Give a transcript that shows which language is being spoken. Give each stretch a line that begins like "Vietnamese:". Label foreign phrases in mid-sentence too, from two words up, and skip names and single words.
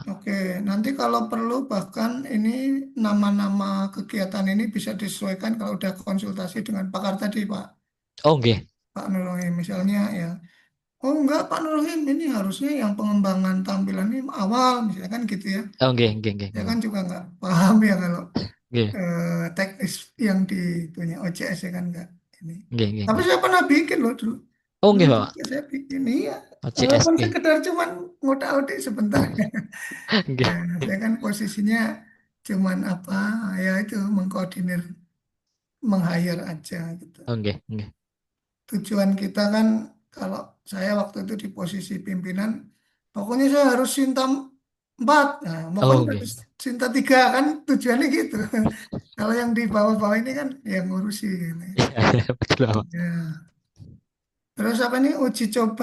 Indonesian: Oke, nanti kalau perlu bahkan ini nama-nama kegiatan ini bisa disesuaikan kalau udah konsultasi dengan pakar tadi Pak Oh, nggih. Pak Nurrohim misalnya ya. Oh enggak Pak Nurrohim ini harusnya yang pengembangan tampilan ini awal misalnya kan gitu ya.
Javanese: Oh, nggih, nggih, nggih,
Indonesian: Saya Bapak. kan juga nggak paham ya kalau Nggih. teknis yang di punya OCS ya kan nggak ini.
Javanese: Nggih, nggih,
Indonesian: Tapi nggih. saya pernah bikin loh dulu. Oh, Dulu nggih, Bapak. juga saya bikin iya. OJS Walaupun nggih. sekedar cuman ngotak-atik sebentar. Nggih. Ya, saya kan posisinya cuman apa ya itu mengkoordinir, meng-hire aja gitu.
Javanese: Oh, nggih, nggih.
Indonesian: Tujuan kita kan kalau saya waktu itu di posisi pimpinan, pokoknya saya harus Sintam Empat. Nah, Oh, pokoknya oke. harus cinta tiga kan tujuannya gitu. Kalau yang di bawah-bawah ini kan yang ngurusi gitu. Iya, betul, Bapak. Ya. Terus apa nih uji coba,